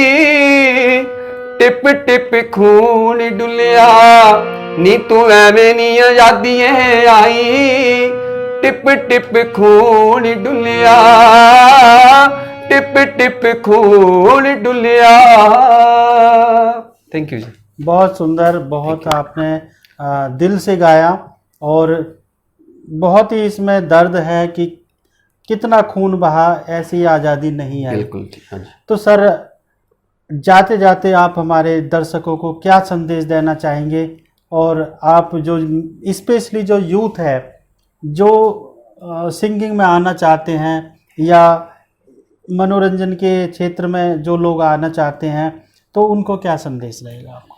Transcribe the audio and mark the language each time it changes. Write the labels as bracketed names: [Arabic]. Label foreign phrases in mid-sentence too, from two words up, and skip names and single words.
[Punjabi] ਟਿਪ ਟਿਪ ਖੂਨ ਡੁੱਲ੍ਹਿਆ, ਨੀ ਤੂੰ ਐਵੇਂ ਨੀ ਆਜ਼ਾਦੀਆਂ ਆਈ, ਟਿਪ ਟਿਪ ਖੂਨ ਡੁੱਲ੍ਹਿਆ, ਟਿਪ ਟਿਪ ਖੂਨ ਡੁੱਲ੍ਹਿਆ। [English] thank you जी। [Hindi] बहुत सुंदर, बहुत आपने दिल से गाया और बहुत ही इसमें दर्द है कि कितना खून बहा, ऐसी आज़ादी नहीं आई। बिल्कुल। हाँ जी। तो सर, जाते जाते आप हमारे दर्शकों को क्या संदेश देना चाहेंगे, और आप जो स्पेशली जो यूथ है जो सिंगिंग में आना चाहते हैं या मनोरंजन के क्षेत्र में जो लोग आना चाहते हैं, तो उनको क्या संदेश रहेगा आपको?